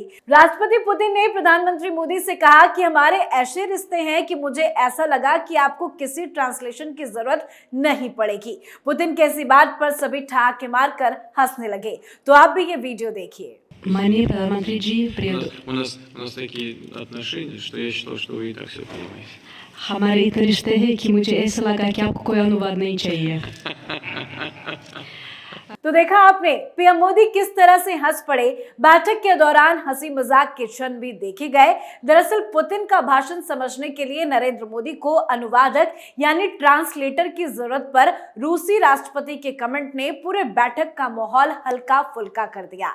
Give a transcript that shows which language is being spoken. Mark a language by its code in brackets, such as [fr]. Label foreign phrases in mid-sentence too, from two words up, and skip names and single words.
[hi] राष्ट्रपति पुतिन ने प्रधानमंत्री मोदी से कहा कि हमारे ऐसे रिश्ते हैं कि मुझे ऐसा लगा कि आपको किसी ट्रांसलेशन की जरूरत नहीं पड़ेगी। पुतिन की ऐसी बात पर सभी ठहाके मारकर हंसने लगे। तो आप भी ये वीडियो देखिए। माननीय प्रधानमंत्री जी, [ru] у нас такие отношения, что я считал, что вы и так все понимаете. [hi] हमारे इतने रिश्ते हैं कि मुझे ऐसा लगा कि आपको कोई अनुवाद नहीं चाहिए। तो देखा आपने पीएम मोदी किस तरह से हंस पड़े। बैठक के दौरान हंसी मजाक के क्षण भी देखे गए। दरअसल पुतिन का भाषण समझने के लिए नरेंद्र मोदी को अनुवादक यानी ट्रांसलेटर की जरूरत पर रूसी राष्ट्रपति के कमेंट ने पूरे बैठक का माहौल हल्का फुल्का कर दिया।